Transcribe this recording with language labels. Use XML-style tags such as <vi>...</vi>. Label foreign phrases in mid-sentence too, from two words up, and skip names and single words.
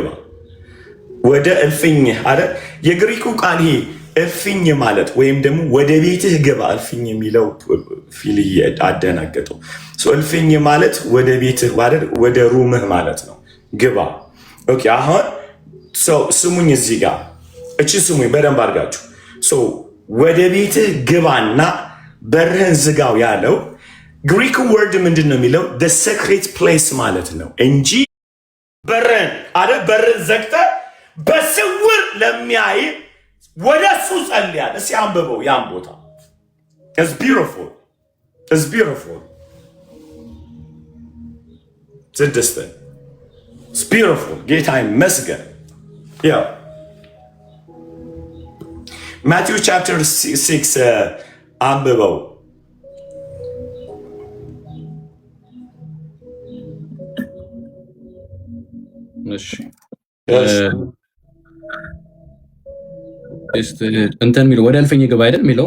<am>ወደ እልፍኝ አለ። የግሪኩ ቃል ይሄ እልፍኝ ማለት ወይም ደግሞ ወደ ቤትህ ግባ። እልፍኝ የሚለው ፊል አደናገጠው። እልፍኝ ማለት ወደ ቤትህ ወደ ሩምህ ማለት ነው። ግባ። ኦኬ። አሁን ስሙኝ፣ እዚህ ጋር እቺ ስሙኝ በደንብ አድርጋችሁ። ወደ ቤትህ ግባና በርህን ዝጋው ያለው</am> <en>Greek word</en> <am>ምንድን ነው የሚለው?</am> <en>the secret place</en> <am>ማለት ነው እንጂ በርህን ዘግተህ በስውር ለሚያይ ወደ እሱ ጸልያል። እስኪ አንብበው ያን ቦታ።</am> <en>it's beautiful</en> <am>ስድስትን</am> <en>it's beautiful።</en> <am>ጌታ ይመስገን። ያው ማቴዎስ ቻፕተር 6 አንብበው። እሺ እንትን የሚለው ወደ እልፍኝ ግባ አይደል የሚለው?</am>